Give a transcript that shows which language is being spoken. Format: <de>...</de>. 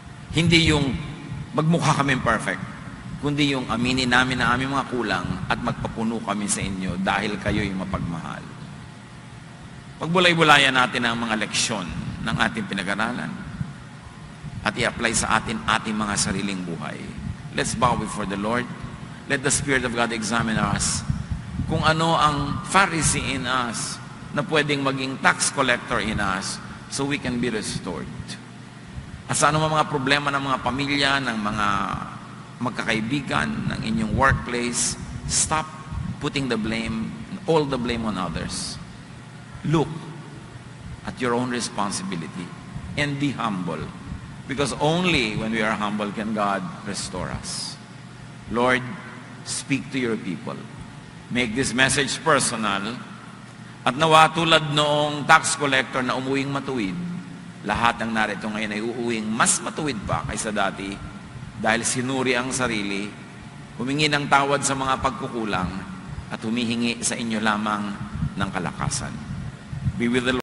<tl>Hindi yung magmukha kami perfect, kundi yung aminin namin na aming mga kulang at magpapuno kami sa inyo dahil kayo'y mapagmahal. Pagbulay-bulayan natin ang mga leksyon ng ating pinag-aralan at i-apply sa ating mga sariling buhay.</tl> <en>Let's bow before the Lord. Let the Spirit of God examine us.</en> <tl>Kung ano ang</tl> <en>Pharisee in us</en> <tl>na pwedeng maging</tl> <en>tax collector in us so we can be restored.</en> <tl>At sa anumang mga problema ng mga pamilya, ng mga magkakaibigan, ng inyong workplace,</tl> <en>stop putting the blame, all the blame on others. Look at your own responsibility and be humble. Because only when we are humble can God restore us. Lord, speak to your people. Make this message personal.</en> <tl>At nawa tulad noong tax collector na umuwing matuwid, lahat ng narito ngayon ay uuwing mas matuwid pa kaysa dati dahil sinuri ang sarili, humingi ng tawad sa mga pagkukulang at humihingi sa inyo lamang ng kalakasan.</tl> <en>Be with the Lord.</en>